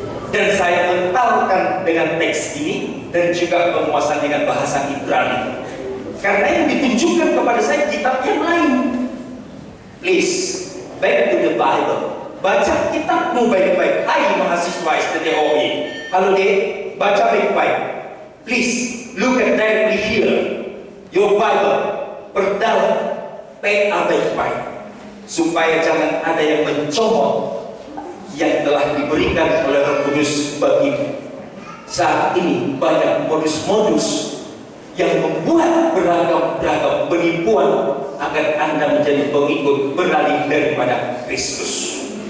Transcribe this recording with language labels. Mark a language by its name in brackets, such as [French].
[Indonesian] Dan saya mentalkan dengan teks ini dan juga penguasaan dengan bahasa Ibrani. Karena yang ditunjukkan kepada saya kitab yang lain. [English] Please, back to the Bible. [Indonesian] Baca kitabmu baik-baik. Hai mahasiswa STTOI. Halo dek, baca baik-baik. [English] Please, look at directly here. Your Bible. [Indonesian] Perdalam. PA baik-baik. Supaya jangan ada yang mencomot yang telah diberikan oleh Roh Kudus bagimu. Saat ini banyak modus-modus yang membuat beragam-beragam penipuan agar Anda menjadi pengikut beralih daripada Kristus.